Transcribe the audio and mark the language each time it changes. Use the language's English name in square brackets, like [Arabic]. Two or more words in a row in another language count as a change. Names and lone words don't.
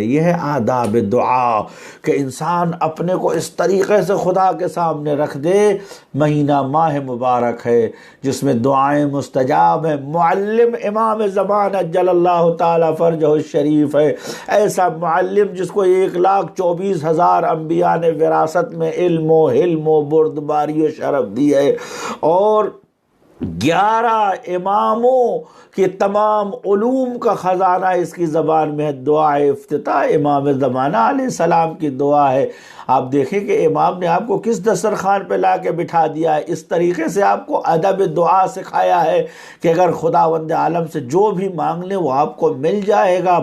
[Urdu] یہ ہے آداب دعا کہ انسان اپنے کو اس طریقے سے خدا کے سامنے رکھ دے۔ مہینہ ماہ مبارک ہے جس میں دعائیں مستجاب ہیں، معلم امام زمان [Arabic] اجل اللہ تعالی فرجہ الشریف [Urdu] ہے، ایسا معلم جس کو 1,24,000 انبیاء نے وراثت میں علم و حلم و بردباری و شرف دی ہے، اور 11 اماموں کے تمام علوم کا خزانہ اس کی زبان میں ہے۔ دعا افتتاح امام زمانہ علیہ السلام کی دعا ہے۔ آپ دیکھیں کہ امام نے آپ کو کس دسترخوان پہ لا کے بٹھا دیا ہے، اس طریقے سے آپ کو ادب دعا سکھایا ہے کہ اگر خداوند عالم سے جو بھی مانگ لیں وہ آپ کو مل جائے گا۔